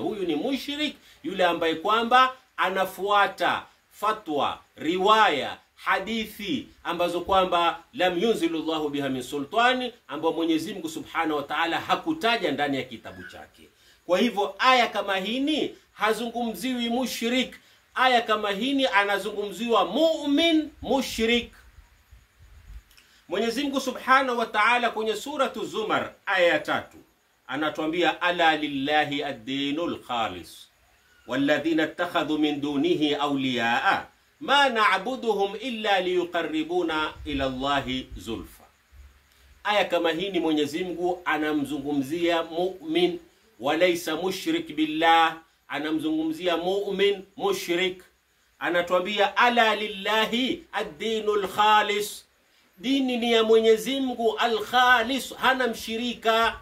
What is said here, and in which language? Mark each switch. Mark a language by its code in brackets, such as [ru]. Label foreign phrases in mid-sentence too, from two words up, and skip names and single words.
[sw] Huyu ni mushrik yule ambaye kwamba anafuata fatwa, riwaya, hadithi ambazo kwamba [ar] لم ينزل الله بها من سلطان, [sw] ambao Mwenyezi Mungu [ar] سبحانه وتعالى [sw] hakutaja ndani ya kitabu chake. Kwa hivyo aya kama hini hazungumziwi mushrik, aya kama hini anazungumziwa mu'min mushrik. Mwenyezi Mungu [ar] سبحانه وتعالى [sw] kwenye suratu Zumar aya ya 3 anatuambia [ar] ألا لله الدين الخالص والذين اتخذوا من دونه أولياء ما نعبدهم إلا ليقربونا إلى الله زلفى. [sw] Aya kama hii ni Mwenyezi Mungu anamzungumzia mu'min [ar] وليس مشرك بالله, [sw] anamzungumzia mu'min mushrik. Anatuambia [ar] ألا لله الدين الخالص, [sw] dini ni ya Mwenyezi Mungu al-khalis, hana mshirika.